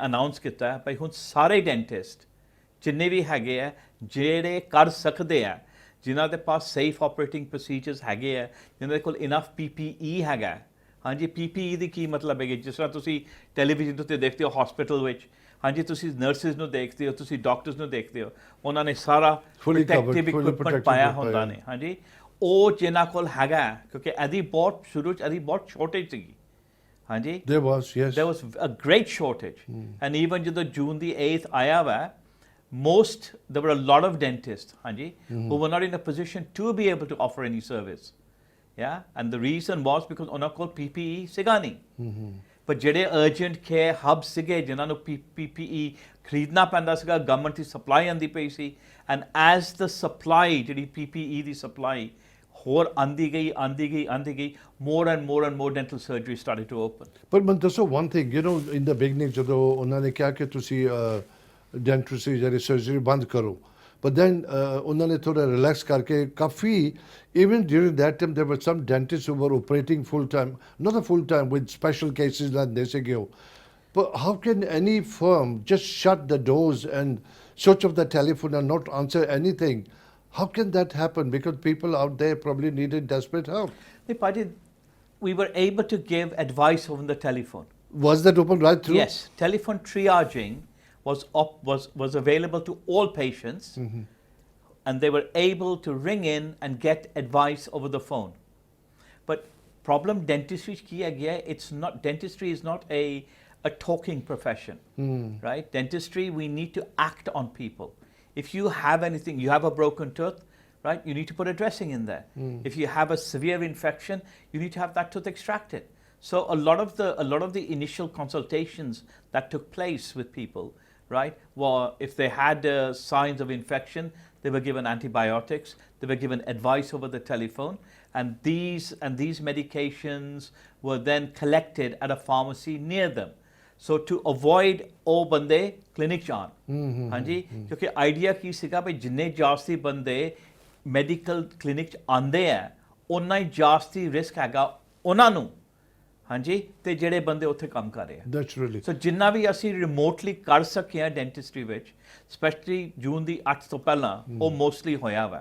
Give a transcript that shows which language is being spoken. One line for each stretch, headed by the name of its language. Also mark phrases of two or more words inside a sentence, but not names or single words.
Punjabi: ਅਨਾਊਂਸ ਕੀਤਾ ਭਾਈ ਹੁਣ ਸਾਰੇ ਡੈਂਟਿਸਟ ਜਿੰਨੇ ਵੀ ਹੈਗੇ ਆ ਜਿਹੜੇ ਕਰ ਸਕਦੇ ਆ ਜਿਨ੍ਹਾਂ ਦੇ ਪਾਸ
English: safe operating procedures
Punjabi: ਹੈਗੇ ਆ ਜਿਨ੍ਹਾਂ ਦੇ ਕੋਲ ਇਨਫ PPE ਹੈਗਾ ਹਾਂਜੀ PPE ਦੀ ਕੀ ਮਤਲਬ ਹੈਗੀ ਜਿਸ ਤਰ੍ਹਾਂ ਤੁਸੀਂ ਟੈਲੀਵਿਜ਼ਨ ਉੱਤੇ ਦੇਖਦੇ ਹੋ ਹਸਪੀਟਲ ਵਿੱਚ ਹਾਂਜੀ ਤੁਸੀਂ ਨਰਸਿਸ ਨੂੰ ਦੇਖਦੇ ਹੋ ਤੁਸੀਂ ਡਾਕਟਰਸ ਨੂੰ ਦੇਖਦੇ ਹੋ ਉਹਨਾਂ ਨੇ ਸਾਰਾ
English: protective equipment
Punjabi: ਪਾਇਆ ਹੁੰਦਾ ਨੇ ਹਾਂਜੀ ਉਹ ਜਿਨ੍ਹਾਂ ਕੋਲ ਹੈਗਾ ਕਿਉਂਕਿ ਇਹਦੀ ਬਹੁਤ ਸ਼ੁਰੂ 'ਚ ਇਹਦੀ ਬਹੁਤ ਸ਼ੋਰਟੇਜ ਸੀਗੀ ਹਾਂਜੀ
English: there was a great shortage and even
Punjabi: ਜਦੋਂ ਜੂਨ ਦੀ 8th ਆਇਆ ਵਾ
English: there were a lot of dentists ਹਾਂਜੀ who were not in a position to be able to offer any service yeah and the reason was because
Punjabi: ਉਹਨਾਂ ਕੋਲ PPE ਸੀਗਾ ਨਹੀਂ ਪਰ ਜਿਹੜੇ
English: urgent care hub
Punjabi: ਸੀਗੇ ਜਿਨ੍ਹਾਂ ਨੂੰ PPE ਖਰੀਦਣਾ ਪੈਂਦਾ ਸੀਗਾ ਗਵਰਨਮੈਂਟ ਦੀ ਸਪਲਾਈ ਆਉਂਦੀ ਪਈ ਸੀ
English: and as the supply
Punjabi: ਜਿਹੜੀ PPE ਦੀ ਸਪਲਾਈ ਹੋਰ ਆਂਦੀ ਗਈ
English: more and more dental surgery started to open
Punjabi: ਪਰ ਮੈਨੂੰ ਦੱਸੋ
English: one thing you know in the beginning
Punjabi: ਜਦੋਂ ਉਹਨਾਂ ਨੇ ਕਿਹਾ ਕਿ ਤੁਸੀਂ ਡੈਂਟਿਸਟਰੀ ਜਿਹੜੀ ਸਰਜਰੀ ਬੰਦ ਕਰੋ
English: but then
Punjabi: ਉਹਨਾਂ ਨੇ ਥੋੜਾ ਰਿਲੈਕਸ ਕਰਕੇ ਕਾਫੀ
English: even during that time there were some dentists who were operating full time not a full time with special cases like this ago but how can any firm just shut the doors and switch off the telephone and not answer anything how can that happen because people out there probably needed desperate help we were able to give advice over the telephone was that open right through yes telephone triaging was available to all patients, and they were able to ring in and get advice over the phone. But problem dentistry
Punjabi: ਕੀ ਹੈ ਗਿਆ,
English: it's not, dentistry is not a talking profession, right? Dentistry, we need to act on people. If you have anything, you have a broken tooth, right? You need to put a dressing in there. If you have a severe infection, you need to have that tooth extracted. So a lot of the initial consultations that took place with people, right, well, if they had signs of infection, they were given antibiotics, they were given advice over the telephone, and these medications were then collected at a pharmacy near them. So to avoid
Punjabi: ਉਹ ਬੰਦੇ ਕਲੀਨਿਕ ਜਾਣ, ਹਾਂਜੀ, ਕਿਉਂਕਿ ਆਈਡੀਆ ਕੀ ਸੀਗਾ ਵੀ ਜਿੰਨੇ ਜਾਸਤੀ ਬੰਦੇ
English: medical clinic
Punjabi: 'ਚ ਆਉਂਦੇ ਆ ਉਨਾ ਹੀ ਜਾਸਤੀ ਰਿਸਕ ਹੈਗਾ ਉਹਨਾਂ ਨੂੰ, ਹਾਂਜੀ, ਤੇ ਜਿਹੜੇ ਬੰਦੇ ਉੱਥੇ ਕੰਮ ਕਰ ਰਹੇ ਆ ਨੈਚੁਰਲੀ। ਸੋ ਜਿੰਨਾ ਵੀ ਅਸੀਂ ਰਿਮੋਟਲੀ ਕਰ ਸਕੇ ਆ ਡੈਂਟਿਸਟਰੀ ਵਿੱਚ, ਸਪੈਸ਼ਲੀ ਜੂਨ ਦੀ 8 ਤੋਂ ਪਹਿਲਾਂ, ਉਹ ਮੋਸਟਲੀ ਹੋਇਆ ਵਾ।